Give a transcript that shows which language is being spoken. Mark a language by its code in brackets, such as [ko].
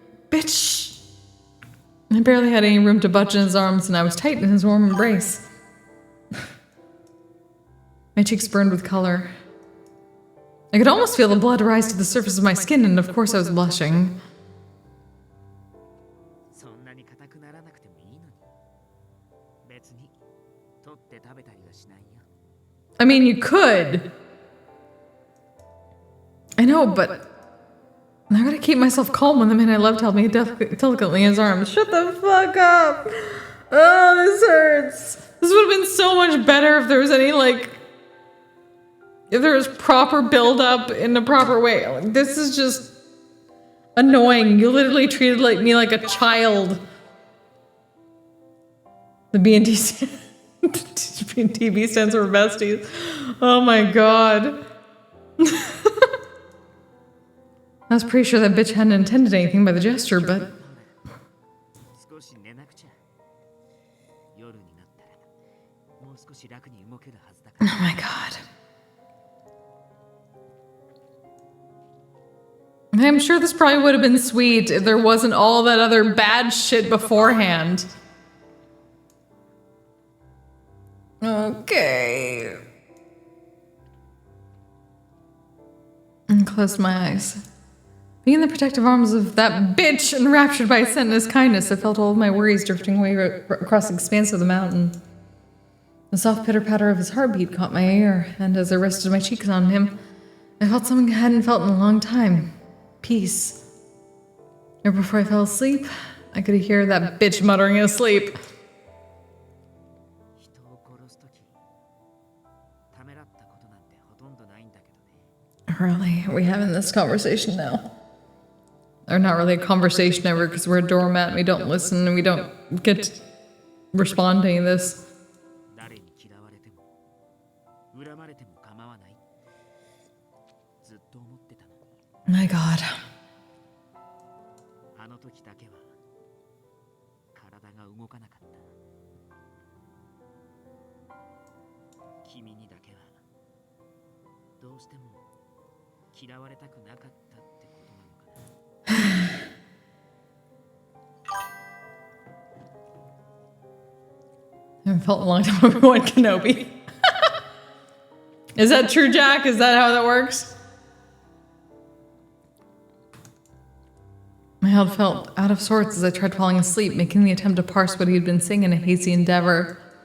[en] Bitch. I barely had any room to budge in his arms, and I was tight in his warm embrace. My cheeks burned with color. I could almost feel the blood rise to the surface of my skin, and of course I was blushing. [ja] そんなに硬くならなくてもいいのに別に取って食べたりはしないよ [en] I mean, you could. I know, but I gotta keep myself calm when the man I loved held me delicately in his arms. Shut the fuck up! Oh, this hurts. This would have been so much better if there was any, like, if there was proper build-up in the proper way. Like, this is just annoying. You literally treated me like a child. The B&T TB stands for besties. Oh my god. I was pretty sure that bitch hadn't intended anything by the gesture, but... [ja] 少し寝なくちゃ夜になったらもう少し楽に動けるはずだか [en] Oh [ja] ら [en] my god. I'm sure this probably would have been sweet if there wasn't all that other bad shit beforehand. Okay. And closed my eyes. Being in the protective arms of that bitch, enraptured by his scent and his kindness, I felt all of my worries drifting away across the expanse of the mountain. The soft pitter-patter of his heartbeat caught my ear, and as I rested my cheeks on him, I felt something I hadn't felt in a long time. Peace. Or before I fell asleep, I could hear that bitch muttering in his sleep. [ja] 人を殺すときためらったことなんてほとんどないんだけどね [en] Really? Are we having this conversation now? Or not really a conversation ever, because we're a doormat and we don't listen and we don't get to respond to any of this. [ja] 誰に嫌われても恨まれても構わないずっと思ってたの [en] My god. [ja] あの時だけは体が動かなかった君にだけはどうしても嫌われたくなかったってことなのかな [en] I haven't felt in a long time Obi-Wan Kenobi. Is that true, Jack? Is that how that works? My head felt out of sorts as I tried falling asleep, making the attempt to parse what he had been saying in a hazy endeavor.